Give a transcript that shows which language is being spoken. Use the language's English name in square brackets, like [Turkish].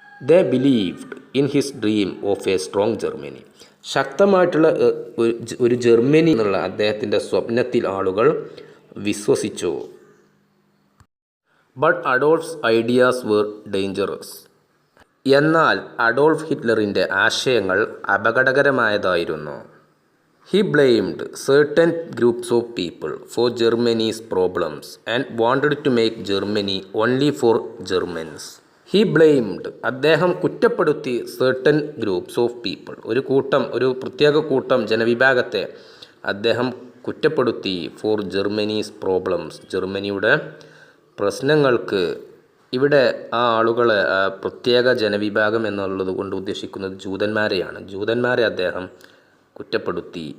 [English] they believed in his dream of a strong Germany [Malayalam] ശക്തമായിട്ടുള്ള ഒരു Germany എന്നുള്ള അദ്ദേഹത്തിൻ്റെ സ്വപ്നത്തിൽ ആളുകൾ വിശ്വസിച്ചു. [English] but Adolf's ideas were dangerous [Malayalam] എന്നാൽ അഡോൾഫ് ഹിറ്റ്ലറിൻ്റെ ആശയങ്ങൾ അപകടകരമായതായിരുന്നു. [English] He blamed certain groups of people for Germany's problems and wanted to make Germany only for Germans. He blamed [Malayalam] അദ്ദേഹം കുറ്റപ്പെടുത്തി [English] certain groups of people [Malayalam] ഒരു പ്രത്യേക കൂട്ടം ജനവിഭാഗത്തെ അദ്ദേഹം കുറ്റപ്പെടുത്തി [English] for Germany's problems [Malayalam] ജർമ്മനിയുടെ പ്രശ്നങ്ങൾക്ക്. ഇവിടെ ആ ആളുകളെ പ്രത്യേക ജനവിഭാഗം എന്നുള്ളത് കൊണ്ട് ഉദ്ദേശിക്കുന്നത് ജൂതന്മാരെ അദ്ദേഹം കുറ്റപ്പെടുത്തി.